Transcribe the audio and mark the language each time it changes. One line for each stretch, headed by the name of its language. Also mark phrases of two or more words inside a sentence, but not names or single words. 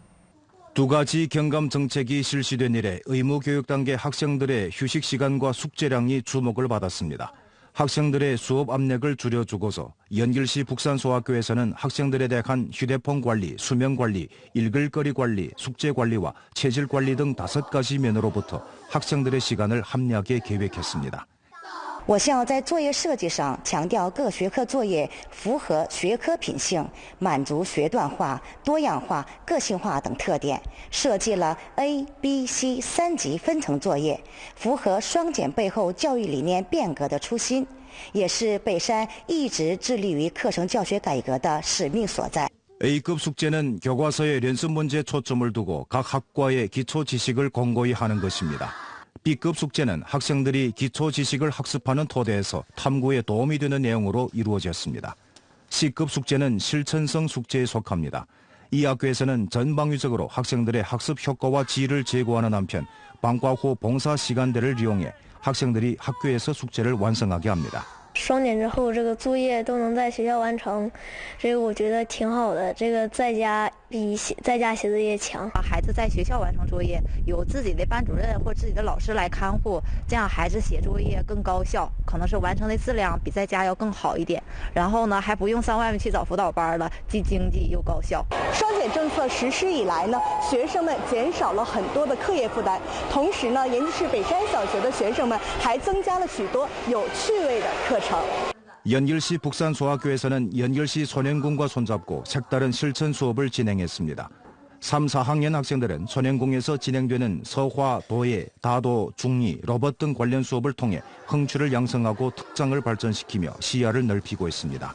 Korean: 2가지 경감 정책이 실시된 이래 의무교육 단계 학생들의 휴식 시간과 숙제량이 주목을 받았습니다. 학생들의 수업 압력을 줄여주고서 연길시 북산소학교에서는 학생들에 대한 휴대폰 관리, 수면 관리, 읽을거리 관리, 숙제 관리와 체질 관리 등 5가지 면으로부터 학생들의 시간을 합리하게 계획했습니다.
Chinese: 我校在作业设计上强调各学科作业符合学科品性，满足学段化、多样化、个性化等特点，设计了 A、B、C 3级分层作业，符合双减背后教育理念变革的初心，也是北山一直致力于课程教学改革的使命所在。
Korean: A급 숙제는 교과서의 연습 문제에 초점을 두고 각 학과의 기초 지식을 공고히 하는 것입니다. B급 숙제는 학생들이 기초 지식을 학습하는 토대에서 탐구에 도움이 되는 내용으로 이루어졌습니다. C급 숙제는 실천성 숙제에 속합니다. 이 학교에서는 전방위적으로 학생들의 학습 효과와 질을 제고하는 한편 방과 후 봉사 시간대를 이용해 학생들이 학교에서 숙제를 완성하게 합니다.
Chinese: 双减之后，这个作业都能在学校完成，这个我觉得挺好的。这个在家比在家写作业强。孩子在学校完成作业，有自己的班主任或自己的老师来看护，这样孩子写作业更高效，可能是完成的质量比在家要更好一点。然后呢，还不用上外面去找辅导班了，既经济又高效。双减政策实施以来呢，学生们减少了很多的课业负担，同时呢，延吉市北山小学的学生们还增加了许多有趣味的课程。
Korean: 연길시 북산소학교에서는 연길시 소년궁과 손잡고 색다른 실천 수업을 진행했습니다. 3, 4학년 학생들은 소년궁에서 진행되는 서화, 도예, 다도, 중리, 로봇 등 관련 수업을 통해 흥취를 양성하고 특장을 발전시키며 시야를 넓히고 있습니다.